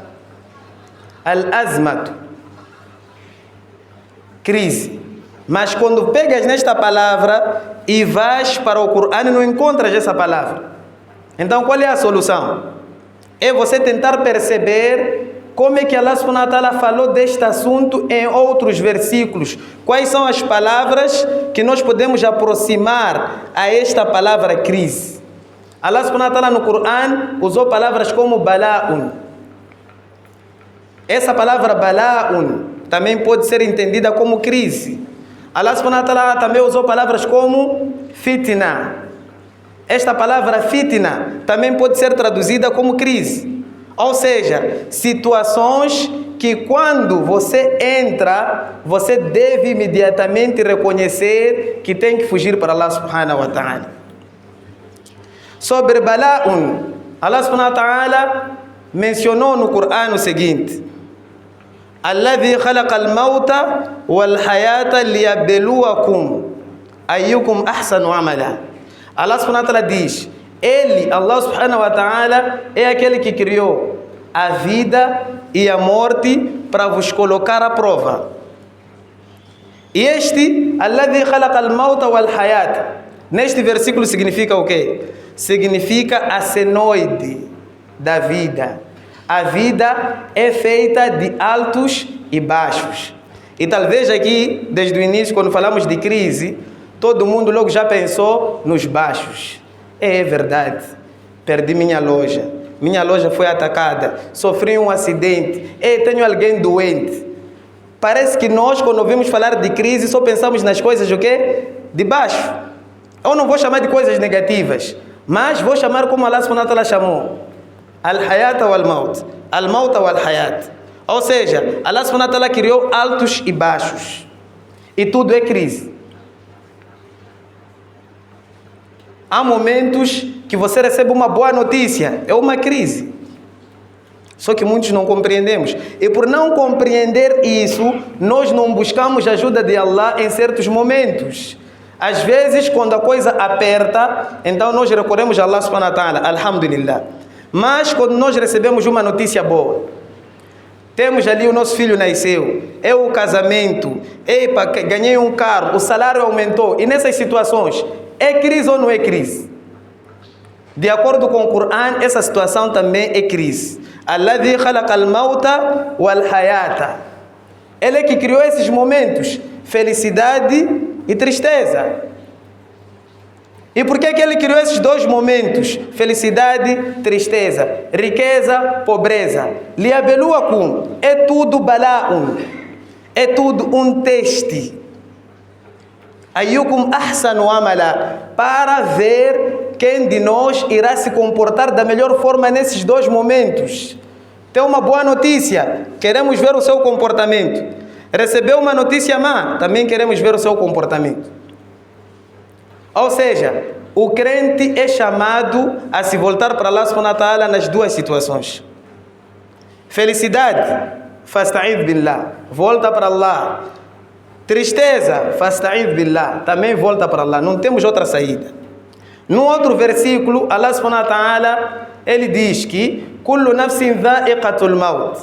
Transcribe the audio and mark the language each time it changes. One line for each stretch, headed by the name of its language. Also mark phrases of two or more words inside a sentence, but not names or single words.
Arabic: Al-azmatu. Crise.
Portuguese: Mas quando pegas nesta palavra e vais para o Corão, não encontras essa palavra. Então qual é a solução? É você tentar perceber como é que
Arabic: الله سبحانه وتعالى
Portuguese: falou deste assunto em outros versículos. Quais são as palavras que nós podemos aproximar a esta palavra crise?
Arabic: الله سبحانه وتعالى
Portuguese: no Corão usou palavras como bala'un. Essa palavra bala'un também pode ser entendida como crise.
Arabic: الله سبحانه وتعالى
Portuguese: também usou palavras como fitna. Esta palavra fitna também pode ser traduzida como crise. Ou seja, situações que quando você entra, você deve imediatamente reconhecer que tem que fugir para
Arabic: الله سبحانه وتعالى.
Portuguese: Sobre bala'un,
Arabic: الله سبحانه وتعالى
Portuguese: mencionou no Corão o seguinte:
Arabic: الذي خلق الموت والحياة ليبلوكم أيكم أحسن عملا. الله سبحانه وتعالى diz: Ele, الله سبحانه وتعالى,
Portuguese: é aquele que criou a vida e a morte para vos colocar à prova. E este,
Arabic: الذي خلق الموت والحياة,
Portuguese: neste versículo significa o quê? Significa a senoide da vida. A vida é feita de altos e baixos. E talvez aqui, desde o início, quando falamos de crise, todo mundo logo já pensou nos baixos. É verdade. Perdi minha loja foi atacada, sofri um acidente, tenho alguém doente. Parece que nós, quando ouvimos falar de crise, só pensamos nas coisas o quê? De baixo. Eu não vou chamar de coisas negativas, mas vou chamar como
Arabic: الله سبحانه وتعالى
Portuguese: chamou.
Arabic: الحياة والموت. الموت والحياة.
Portuguese: Ou seja,
Arabic: الله سبحانه وتعالى
Portuguese: criou altos e baixos. E tudo é crise. Há momentos que você recebe uma boa notícia. É uma crise. Só que muitos não compreendemos. E por não compreender isso, nós não buscamos a ajuda de Allah em certos momentos. Às vezes, quando a coisa aperta, então nós recorremos a
Arabic: الله سبحانه وتعالى.
Portuguese: Alhamdulillah. Mas quando nós recebemos uma notícia boa, temos ali o nosso filho nasceu, é o casamento, epa, ganhei um carro, o salário aumentou, e nessas situações, é crise ou não é crise? De acordo com o Corão, essa situação também é crise.
Arabic: الذي خلق الموت والحياة.
Portuguese: Ele é que criou esses momentos, felicidade e tristeza. E por que ele criou esses dois momentos? Felicidade, tristeza, riqueza, pobreza. Liyabeluakum, é tudo bala'un, é tudo um teste.
Arabic: أيكم أحسن عملا,
Portuguese: para ver quem de nós irá se comportar da melhor forma nesses dois momentos. Tem uma boa notícia, queremos ver o seu comportamento. Recebeu uma notícia má, também queremos ver o seu comportamento. Ou seja, o crente é chamado a se voltar para
Arabic: الله سبحانه وتعالى
Portuguese: nas duas situações. Felicidade,
Arabic: فاستعذ بالله,
Portuguese: volta para Allah. Tristeza,
Arabic: فاستعذ بالله,
Portuguese: também volta para Allah. Não temos outra saída. No outro versículo,
Arabic: الله سبحانه وتعالى,
Portuguese: ele diz que
Arabic: كل نفس ذائقة الموت.